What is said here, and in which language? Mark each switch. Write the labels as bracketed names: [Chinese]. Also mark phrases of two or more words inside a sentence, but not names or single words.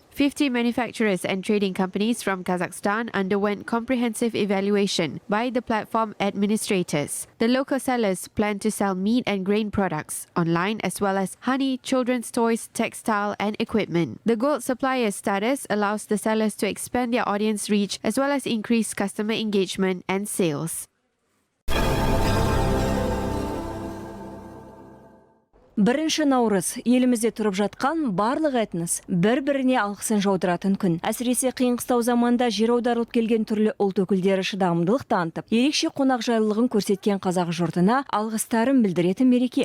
[English] 50 manufacturers and trading companies from Kazakhstan underwent comprehensive evaluation by the platform administrators. The local sellers plan to sell meat and grain products online, as well as honey, children's toys, textile and equipment. The gold supplier status allows the sellers to expand their audience reach as well as increase customer engagement and sales. [Kazakh] Бірінші наурыз елімізде тұрып жатқан барлық этнос бір-біріне алғысын жаудыратын күн. Әсіресе қиын-қыстау заманда жер аударылып келген түрлі ұлт өкілдері шыдамдылық танытып, ерекше қонақжайлылығын көрсеткен қазақ жұртына алғыстарын білдіретін мереке.